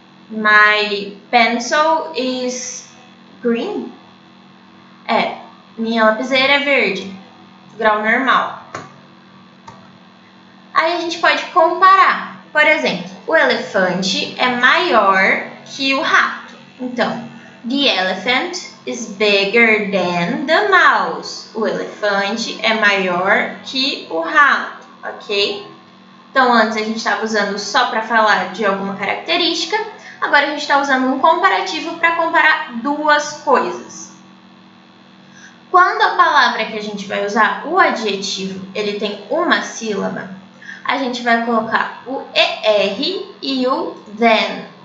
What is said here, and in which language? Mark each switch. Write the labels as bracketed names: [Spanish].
[English] My pencil is green. [Portuguese] Minha lapiseira é verde, grau normal. Aí a gente pode comparar. Por exemplo, o elefante é maior que o rato. [English] Então, the elephant is bigger than the mouse. [Portuguese] O elefante é maior que o rato, ok? Então, antes a gente estava usando só para falar de alguma característica. Agora a gente está usando um comparativo para comparar duas coisas. Quando a palavra que a gente vai usar, o adjetivo, ele tem uma sílaba, a gente vai colocar o ER e o THEN.